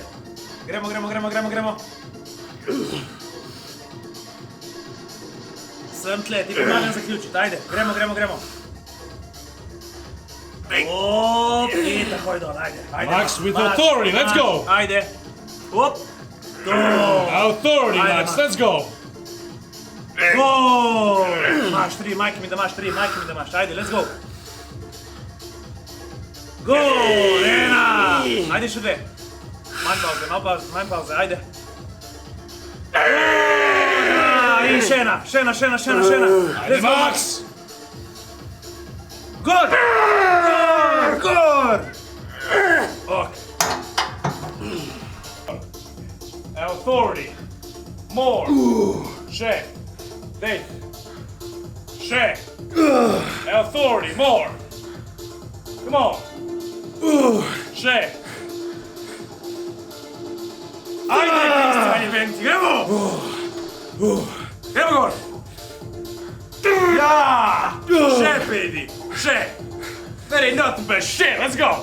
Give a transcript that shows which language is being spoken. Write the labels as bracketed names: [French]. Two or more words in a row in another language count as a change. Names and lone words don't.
[Slovenian] Gremo! Sem tle, ti pomagam zaključiti, ajde, gremo! I takoj dol, ajde. [English] Max with authority, let's go! [Slovenian] Ajde, dol! [English] Authority, Max, let's go! [Croatian] Gol! Imaš 3, majke mi da imaš 3, ajde, [English] let's go! [Slovenian] Gol! 1! Ajde še 2. Manj pauze, ajde. I še ena. Ajde, Max! Gol! Ok. [English] Authority. [Slovenian] More. Še. Dej. Še. [English] Authority, more. Come on. [Slovenian] Še. Ajde, Benti, gremo! Gremo gor! Ja! Še, baby! Še! [English] That ain't nothing but shit, let's go!